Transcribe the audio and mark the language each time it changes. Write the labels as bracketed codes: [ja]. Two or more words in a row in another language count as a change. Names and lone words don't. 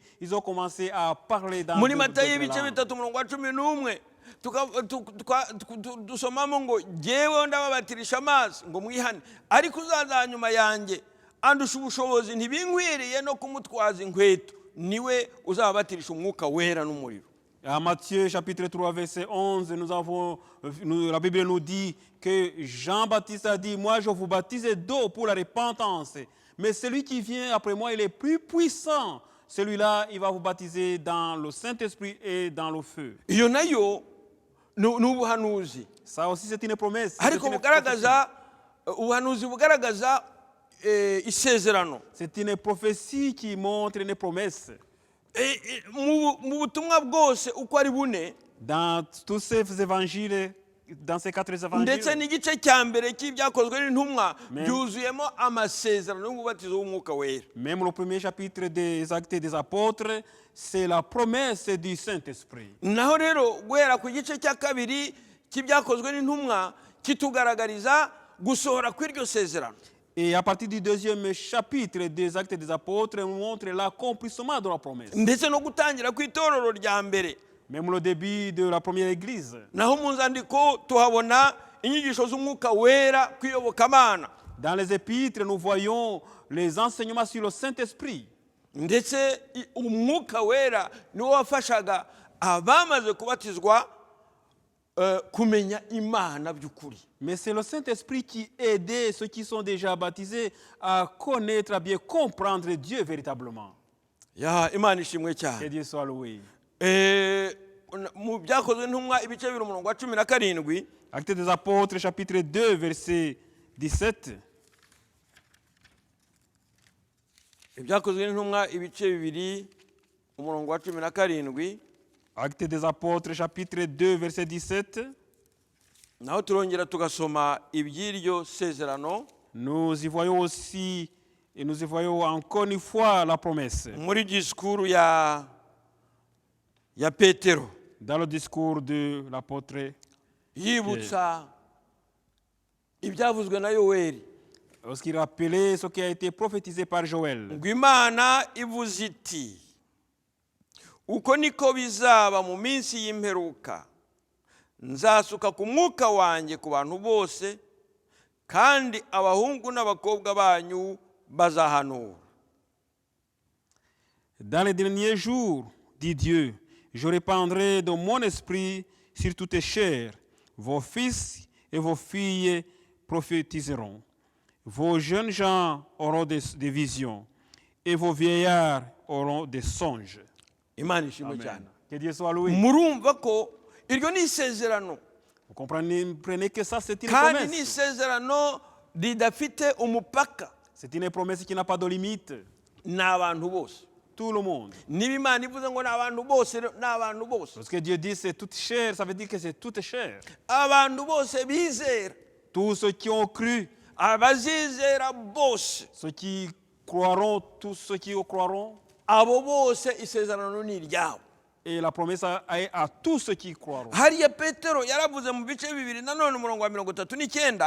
[fr] Ils ont commencé à parler dans [rw] Muri [fr] d'autres [rw] Matayo ibice [fr] langues. [rw] 3:11 dusomamo ngo jyewe ndababatirisha amazi ngo mwihane, ariko uzaza nyuma yanjye andusha ubushobozi, ntibinkwiriye no kumutwaza inkweto, niwe uzababatirisha umwuka wera n'umuriro. [fr] À Matthieu chapitre 3 verset 11, la Bible nous dit que Jean-Baptiste a dit, moi je vous baptise d'eau pour la repentance, mais celui qui vient après moi, il est plus puissant. Celui-là, il va vous baptiser dans le Saint-Esprit et dans le feu. [rw] Iyo nayo ni ubuhanuzi, [fr] Ça aussi c'est une promesse. [rw] ariko bugaragaza ubuhanuzi bugaragaza isezerano. [fr] C'est une prophétie qui montre une promesse. [rw] Mu butumwa bwose uko ari bune, [fr] Dans tous ces évangiles, dans ces 4 [rw] ndetse [fr] évangiles, [rw] n'igice cya mbere cy'ibyakozwe n'intumwa Amen. byuzuyemo amasezerano y'umubatizo w'umwuka wera. [fr] même le premier chapitre des Actes des Apôtres, c'est la promesse du Saint-Esprit. [rw] Naho rero guhera ku gice cya kabiri cy'ibyakozwe n'intumwa kitugaragariza gusohora kw'iryo sezerano. [fr] Et à partir du deuxième chapitre des Actes des Apôtres, on montre l'accomplissement de la promesse. [rw] Ndetse no gutangira kw'itorero rya mbere. [fr] Même le début de la première église. [rw] Naho mu nzandiko tuhabona inyigisho z'umwuka wera kw'iyobokamana. [fr] Dans les épîtres, nous voyons les enseignements sur le Saint-Esprit. [rw] Ndetse umwuka wera niwo wafashaga abamaze kubatizwa kumenya Imana by'ukuri. [fr] Mais c'est le Saint-Esprit qui aidait ceux qui sont déjà baptisés à connaître, à bien comprendre Dieu véritablement. [rw] Ya Imana ishimwe [fr] Que [rw] cyane. [fr] Dieu soit loué. [rw] Mu byakozwe n'intumwa ibice 2:17, [fr] Actes des Apôtres, chapitre 2, verset 17. [rw] ibyakozwe n'intumwa ibice 2:17, [fr] Actes des Apôtres, chapitre 2, verset 17. [rw] naho turongera tugasoma iby'iryo sezerano [fr] Nous y voyons aussi, et nous y voyons encore une fois la promesse. [rw] muri disikuru ya Petero, [fr] Dans le discours de l'apôtre, [rw] yibutsa ibyavuzwe na Yoweri, [fr] lorsqu'il rappelait ce qui a été prophétisé par Joël. [rw] ngo Imana ivuze iti, uko niko bizaba mu minsi y'imperuka, nzasuka ku mwuka wanjye ku bantu bose, kandi abahungu n'abakobwa banyu bazahanura. [fr] Dans les derniers jours, dit Dieu, je répandrai de mon esprit sur toutes chairs. Vos fils et vos filles prophétiseront. Vos jeunes gens auront des visions et vos vieillards auront des songes. [rw] Imana ishimwe Amen. cyane. [fr] Que Dieu soit loué. [rw] Murumva ko iryo ni isezerano, [fr] Vous comprenez que ça, c'est une [rw] kandi ni [fr] promesse. [rw] isezerano ridafite umupaka. [fr] C'est une promesse qui n'a pas de limite. [rw] Ni abantu bose. [fr] Tout le monde. [rw] Niba Imana ivuze ngo ni abantu bose, ni abantu bose. [fr] Lorsque Dieu dit c'est toute chair, ça veut dire que c'est toute chair. [rw] Abantu bose bizera, [fr] Tous ceux qui ont cru, [rw] abazizera bose, [fr] ceux qui croiront, tous ceux qui croiront, [rw] abo bose isezerano ni iryabo. [fr] Et la promesse est à tous ceux qui croiront. [rw] Hariya Petero yaravuze mu bice 2 nanone umurongo wa 39.